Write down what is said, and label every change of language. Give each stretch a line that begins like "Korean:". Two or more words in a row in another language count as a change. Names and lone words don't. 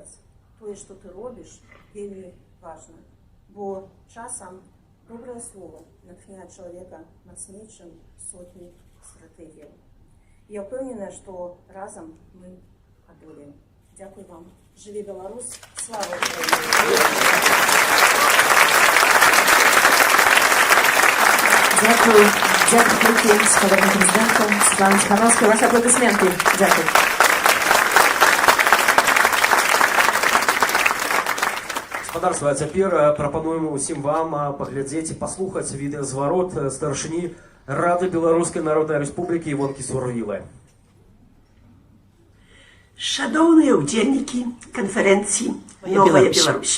Belarusian: Тое, што ты робіш, вельмі важна, бо часам добрае слово натхняе чалавека мацней, чым сотні стратэгіяў. Я ўпэўненая, што разам мы адолеем. Дзякуй вам. Жыве Беларусь! Слава Украіне!
Ukrainian: Дякую. Дякую велике з паном президентом Світланою Тихановською. Ваші аплодисменти. Дякую.
Belarusian: Гаспадарства, а цяпер прапануем усім вам паглядзець і паслухаць відэазварот старшыні Рады Беларускай Народнай Рэспублікі Івонкі Суровілы. Шановні удзельнікі канферэнцыі «Новая Беларусь».